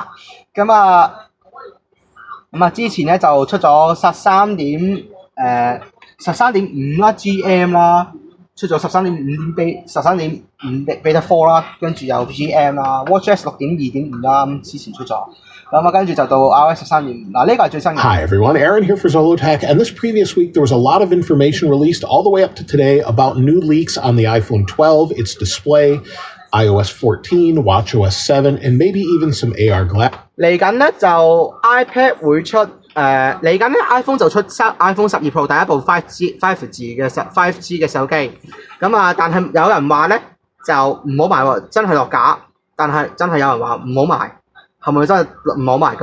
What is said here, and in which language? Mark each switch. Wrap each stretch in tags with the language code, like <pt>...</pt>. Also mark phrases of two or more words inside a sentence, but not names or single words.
<yue>咁啊之前咧就出咗13.5啦 GM 啦，出咗13.5 Beta 4啦，跟住有 GM 啦 ，WatchOS 6.2.5啦，咁之前出咗。咁啊，跟住就到 iOS 13.5嗱，呢個係最新嘅。</yue> <en>Hi everyone, Aaron here for Zollotech, and this previous week there was a lot of information released all the way up to today about new leaks on the iPhone 12, its display, iOS 14, watchOS 7, and maybe even some AR glass.</en> <yue>嚟緊咧就 iPad 會出嚟緊咧 iPhone 就出 iPhone 12 Pro 第一部 5G 嘅手機，咁啊，但係有人話咧就唔好買喎，真係落架，但係真係有人話唔好買。係咪真係唔好賣？</yue>